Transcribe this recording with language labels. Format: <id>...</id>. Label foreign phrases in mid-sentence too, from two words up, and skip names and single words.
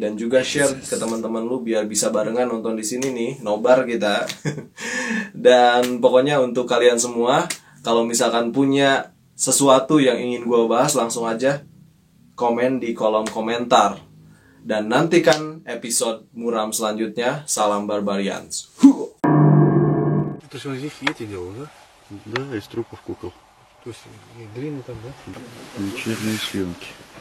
<id>Dan juga share ke teman-teman lu biar bisa barengan nonton di sini nih, nobar kita. Dan pokoknya untuk kalian semua, kalau misalkan punya sesuatu yang ingin gue bahas, langsung aja komen di kolom komentar. Dan nantikan episode muram selanjutnya. Salam Barbarians.</id> <ru>Это что, здесь эти делал, да? Да, из трупов кукол. То есть дрины там, да? Вечерние съемки.</ru>